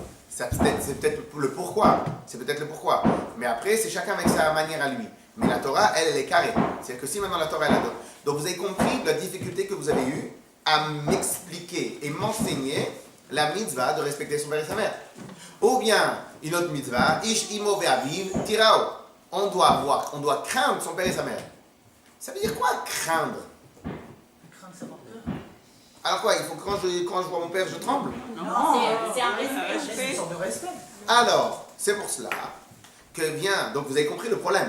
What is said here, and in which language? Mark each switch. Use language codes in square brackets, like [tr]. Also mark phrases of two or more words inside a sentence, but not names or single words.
[fr] C'est peut-être le pourquoi. C'est peut-être le pourquoi. Mais après, c'est chacun avec sa manière à lui. Mais la Torah, elle est carrée. C'est-à-dire que si maintenant la Torah, elle adopte. Donc vous avez compris la difficulté que vous avez eue à m'expliquer et m'enseigner la mitzvah de respecter son père et sa mère. Ou bien, une autre mitzvah, [he] איש אמו ואביו תיראו. [fr] On doit craindre son père et sa mère. Ça veut dire quoi, craindre? Craindre sa peur. Alors quoi, il faut que quand je vois mon père, je tremble? C'est un respect. C'est une sorte de respect. Alors, c'est pour cela que vient, donc vous avez compris le problème.